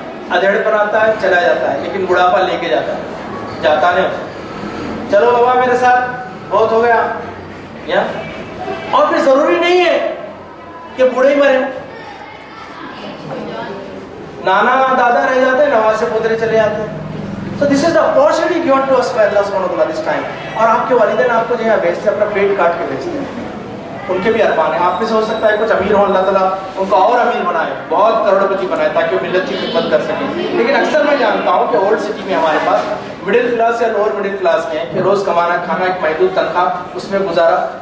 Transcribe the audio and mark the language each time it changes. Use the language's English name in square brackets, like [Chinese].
[Hindi] अधेड़पन आता है, चला जाता है। लेकिन बुढ़ापा लेके जाता है, जाता नहीं। चलो बाबा मेरे साथ बहुत हो गया या? और फिर जरूरी नहीं है कि बूढ़े ही मरे। नाना दादा रह जाते हैं, नवासे पोतरे चले जाते हैं। [English] So this is the opportunity given to us by Allah subhanahu wa ta'ala this time. [Hindi] और आपके वालिदैन आपको जो है भेजते हैं, अपना पेट काट के भेजते हैं। उनके भी अरमान है। आप में से हो सकता है कुछ अमीर हो, अल्लाह ताला उनको और अमीर बनाए, बहुत करोड़पति बनाए, ताकि वो मिल्लत की खिदमत कर सकें। लेकिन अक्सर मैं जानता हूँ कि ओल्ड सिटी में हमारे पास मिडिल क्लास या लोअर मिडिल क्लास के हैं कि रोज कमाना खाना, एक महदूद तनख्वाह, उसमें गुजारा।